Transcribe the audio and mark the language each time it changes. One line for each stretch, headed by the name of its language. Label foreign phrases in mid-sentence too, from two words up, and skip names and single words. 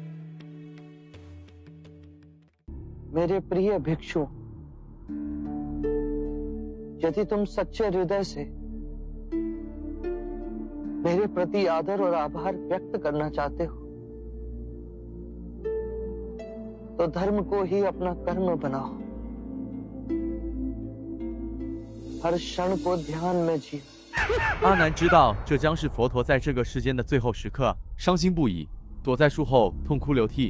Hindi: मेरे प्रिय भिक्षु, यदि तुम सच्चे हृदय से मेरे प्रति आदर और आभार व्यक्त करना चाहते हो, तो धर्म को ही अपना कर्म बनाओ। हर क्षण को ध्यान में जियो।
Chinese: 阿难知道这将是佛陀在这个世间的最后时刻，伤心不已，躲在树后痛哭流涕。